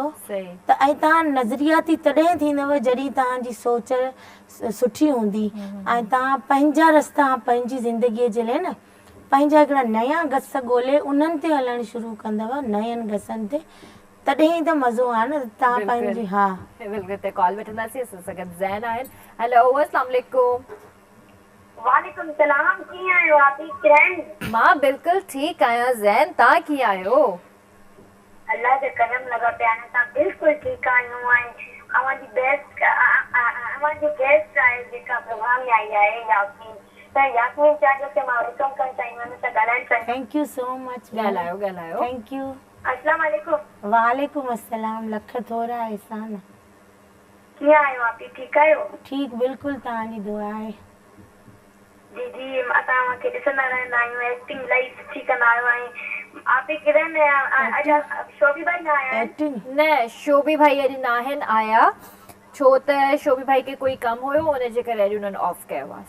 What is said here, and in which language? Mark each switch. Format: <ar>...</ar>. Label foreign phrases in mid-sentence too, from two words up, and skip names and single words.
<sd>त ऐं तव्हां नज़रियाती तॾहिं थींदव जॾहिं तव्हांजी सोच सुठी हूंदी ऐं तव्हां पंहिंजा रस्ता पंहिंजी ज़िंदगीअ जे लाइ न पंहिंजा हिकिड़ा नया गस ॻोल्हे उन्हनि ते हलणु शुरू कंदव, नयनि गसनि ते, तॾहिं ई त मज़ो आहे न. तव्हां पंहिंजी बिल्कुलु. ते कॉल वठंदासीं. असां सां गॾु ज़ैन आहिनि. हेलो,</sd> <ar>السلام عليكم. وعليكم السلام.</ar> <sd>कीअं आहियो आप? फ्रेंड मां बिल्कुलु ठीकु आहियां. ज़ैन, तव्हां कीअं आहियो? अल्लाह जो करम लॻा पिया आहिनि असां बिल्कुलु ठीकु आहियूं ऐं अवांजी गेस्ट आहे जेका प्रोग्राम में आई आहे यास्मीन त यास्मीन चाहियो की मां वेलकम करणु चाहींदी आहियां सां ॻाल्हाइणु चाहिंदमि।</sd> <en>thank you so much.</en> <sd>ॻाल्हायो</sd> <en>thank you.</en> <ar>السلام عليكم. وعليكم السلام.</ar> <sd>लख थोरा एहसान। कीअं आहियो आप ठीकु आहियो? ठीक बिल्कुल तव्हांजी दुआ आहे। जी जी असां मूंखे ॾिसंदा रहंदा आहियूं एक्टिंग इलाही सुठी कंदा आहियो ऐं आप किरण अॼु शोभी भाई न आया आहिनि? एक्टिंग न शोभी भाई अॼु न आहिनि आया छो त शोभी भाई खे कोई कमु हुयो हुनजे करे अॼु उन्हनि ऑफ कयो आहे।</sd>